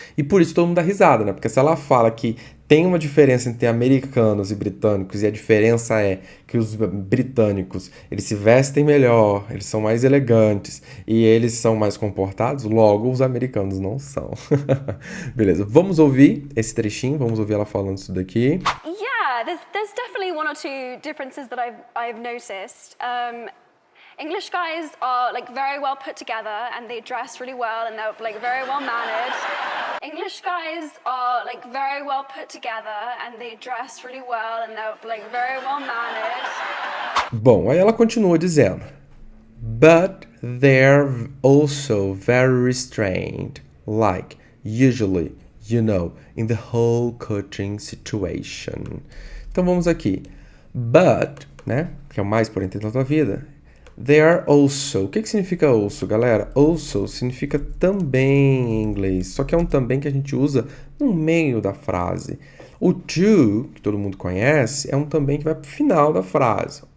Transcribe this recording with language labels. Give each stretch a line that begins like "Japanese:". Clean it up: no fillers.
Portuguese: E por isso todo mundo dá risada, né? Porque se ela fala que tem uma diferença entre americanos e britânicos, e a diferença é que os britânicos, eles se vestem melhor, eles são mais elegantes, e eles são mais comportados, logo os americanos não são. Beleza, vamos ouvir esse trechinho, vamos ouvir ela falando isso daqui.
English: Yeah, there's definitely one or two differences that I've noticed. English guys are like very well put together and they dress really well and they're like very well mannered. English guys are like very well put together and they dress really well and they're like very well mannered.
Portuguese: Bom, aí ela continua dizendo,
English: but they're also very restrained, like usually, you know, in the whole coaching situation.
Portuguese: Então vamos aqui, but, né, que é o mais por entre da tua vida. They are also. O que significa also, galera? Also significa também em inglês, só que é um também que a gente usa no meio da frase. O to, que todo mundo conhece, é um também que vai para o final da frase.